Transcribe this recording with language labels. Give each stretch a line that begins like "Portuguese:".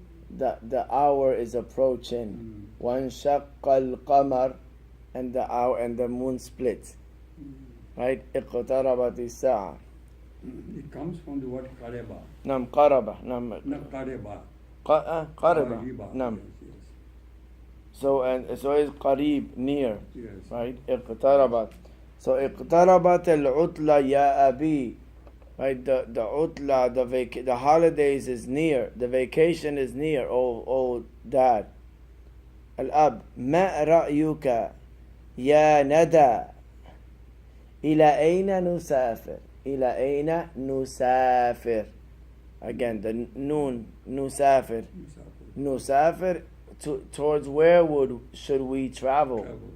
English: The hour is approaching.
Arabic: وَانشَقَّ الْقَمَرُ,
English: and the hour and the moon split. Right?
Arabic: اقتربت الساعة.
English: It comes from the word qareba.
Arabic: نعم قربة. نعم
English: Not qareba.
Arabic: قربة. نعم.
English: So it's
Arabic: قريب,
English: near. Yes. Right?
Arabic: اقتربت.
English: So
Arabic: اقتربت العطلة يا أبي.
English: Right? The utla, the holidays is near. The vacation is near. Oh dad.
Arabic: الأب ما رأيك يا ندى إلى أين نسافر إلى أين نسافر.
English: Again the noon
Arabic: نسافر. نسافر
English: towards where should we travel?